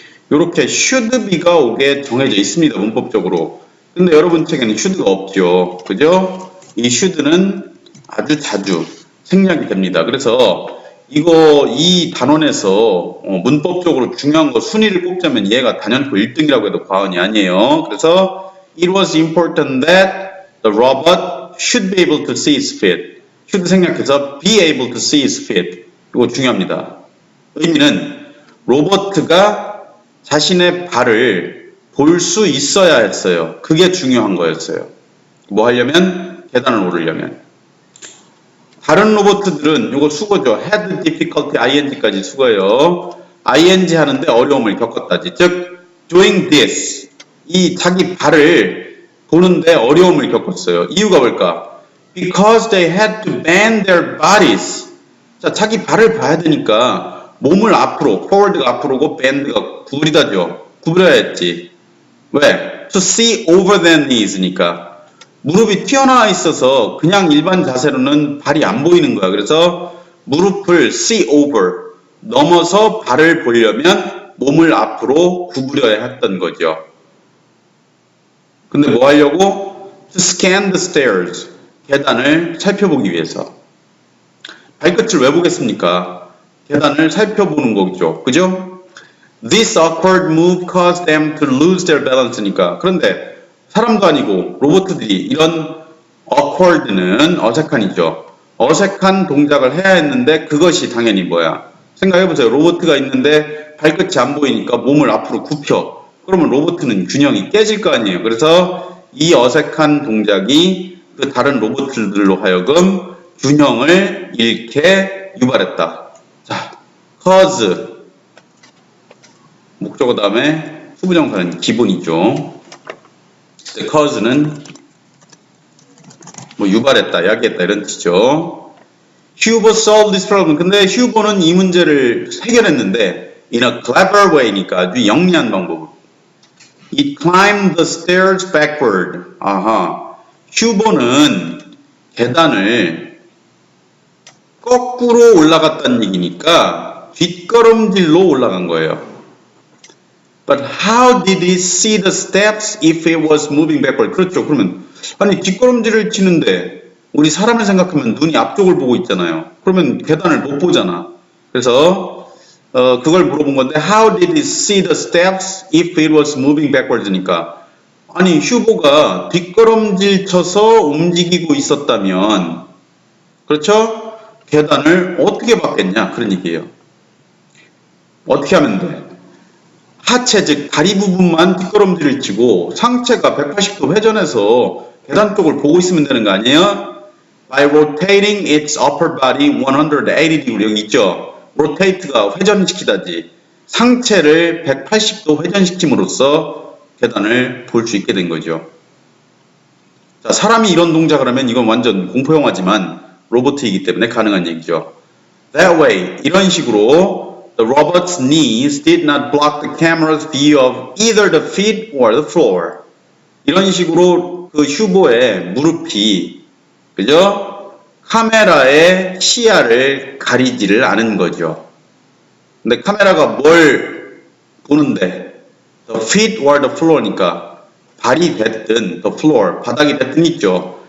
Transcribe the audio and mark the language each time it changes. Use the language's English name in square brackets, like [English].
[Korean] 요렇게 should be가 오게 정해져 있습니다, 문법적으로. 근데 여러분 책에는 should가 없죠. 그죠? 이 should는 아주 자주 생략이 됩니다. 그래서 이 단원에서 문법적으로 중요한 거 순위를 뽑자면 얘가 단연코 1등이라고 해도 과언이 아니에요. [English] 그래서 it was important that the robot should be able to see its feet. should [Korean] 생략해서 [English] be able to see its feet. [Korean] 이거 중요합니다. 의미는 로버트가 자신의 발을 볼 수 있어야 했어요. 그게 중요한 거였어요. 뭐 하려면? 계단을 오르려면. 다른 로봇들은 이거 수거죠. had difficulty ing까지 수거예요. ing 하는데 어려움을 겪었다지. 즉 doing this 이 자기 발을 보는데 어려움을 겪었어요. 이유가 뭘까? [English] Because they had to bend their bodies. [Korean] 자, 자기 발을 봐야 되니까 몸을 앞으로, forward가 앞으로고 bend가 구부리다죠. 구부려야 했지. 왜? [English] To see over their knees니까. [Korean] 무릎이 튀어나와 있어서 그냥 일반 자세로는 발이 안 보이는 거야. 그래서 무릎을 see over, 넘어서 발을 보려면 몸을 앞으로 구부려야 했던 거죠. 근데 뭐 하려고? [English] To scan the stairs, [Korean] 계단을 살펴보기 위해서. 발끝을 왜 보겠습니까? 계단을 살펴보는 거죠. 그죠? [English] This awkward move caused them to lose their balance니까. [Korean] 그런데 사람도 아니고 로봇들이 이런 awkward는 어색한이죠. 어색한 동작을 해야 했는데 그것이 당연히 뭐야? 생각해보세요. 로봇가 있는데 발끝이 안 보이니까 몸을 앞으로 굽혀. 그러면 로봇은 균형이 깨질 거 아니에요. 그래서 이 어색한 동작이 그 다른 로봇들로 하여금 균형을 잃게 유발했다. 자, cause 목적어 다음에 후부정사는 기본이죠. cause는 뭐 유발했다, 야기했다 이런 뜻이죠. [English] Huber solved this problem. [Korean] 근데 휴버는 이 문제를 해결했는데 [English] in a clever way [Korean] 니까 아주 영리한 방법. [English] It climbed the stairs backward. 아하. [Korean] 휴버는 계단을 거꾸로 올라갔다는 얘기니까 뒷걸음질로 올라간 거예요. [English] But how did he see the steps if he was moving backward? [Korean] 그렇죠. 그러면 아니 뒷걸음질을 치는데 우리 사람을 생각하면 눈이 앞쪽을 보고 있잖아요. 그러면 계단을 못 보잖아. 그래서 그걸 물어본 건데 [English] how did he see the steps if it was moving backwards [Korean] 니까 아니 휴보가 뒷걸음질 쳐서 움직이고 있었다면 그렇죠? 계단을 어떻게 봤겠냐 그런 얘기예요. 어떻게 하면 돼? 하체 즉 다리 부분만 뒷걸음질을 치고 상체가 180도 회전해서 계단 쪽을 보고 있으면 되는 거 아니에요? [English] By rotating its upper body 180 degree [Korean] 여기 있죠? rotate가 회전시키다지 상체를 180도 회전시킴으로써 계단을 볼 수 있게 된 거죠. 자, 사람이 이런 동작을 하면 이건 완전 공포영화지만 로봇이기 때문에 가능한 얘기죠. [English] That way, [Korean] 이런 식으로 [English] the robot's knees did not block the camera's view of either the feet or the floor. [Korean] 이런 식으로 그 휴보의 무릎이 그죠? 카메라의 시야를 가리지를 않은 거죠. 근데 카메라가 뭘 보는데 [English] the feet or the floor [Korean] 니까 발이 됐든 the floor, 바닥이 됐든 있죠.